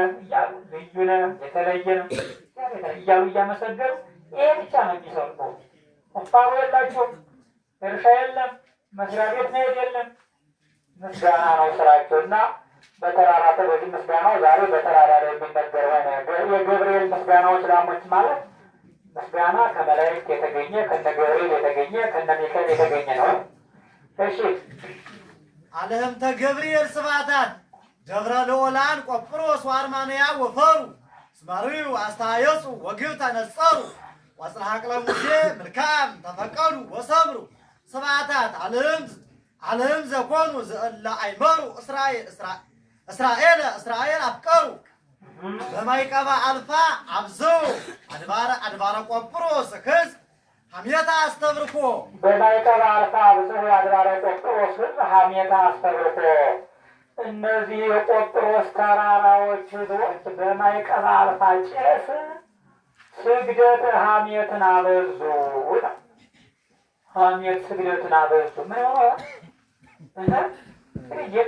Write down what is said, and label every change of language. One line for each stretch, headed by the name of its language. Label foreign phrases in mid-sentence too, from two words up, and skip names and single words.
Amharic: እያሉ ልዩ ነህ፣ የተለየ ነው እያሉ እያመሰገኑ ይሄ ብቻ ነው የሚሰሩ። ቁፋሮ የላቸውም፣ እርሻ የለም፣ መስሪያ ቤት መሄድ የለም። ምስጋና ነው ስራቸው እና በተራራ በዚህ ምስጋናው ዛሬ በተራራ ላይ የሚነገር ሆነ። የገብርኤል ምስጋናዎች ላሞች ማለት ምስጋና ከመላእክት የተገኘ ከነ ገብርኤል የተገኘ ከነ ሚካኤል የተገኘ ነው። እሺ
Geez: አለህምተ ገብርኤል ስብሐታት ደብረ ልዑላን ቆጵሮስ ወአርማንያ ወፈሩ ስማሪው አስተያየጹ ወግብ ተነጸሩ ወጽልሐቅለ ሙሴ ምልካም ተፈቀዱ ወሰብሩ ስብሐታት አለህም ዘኮኑ ዘእለ አይመሩ እስራኤል አፍቀሩ በማይቀባ አልፋ አብዘው አድባረ ቆጵሮስ ህዝብ ሐሜታ አስተብርኮ በማይቀባ አልፋ አብዘው አድባረ ቆጵሮስ ህዝብ ሐሜታ አስተብርኮ።
Amharic: እነዚህ የቆጵሮስ ተራራዎች ህዝቦች በማይቀባ አልፋ ቄስ ስግደት ሐሜትን አበዙ። ሐሜት ስግደትን አበዙ። ምን ሆነ ጌታ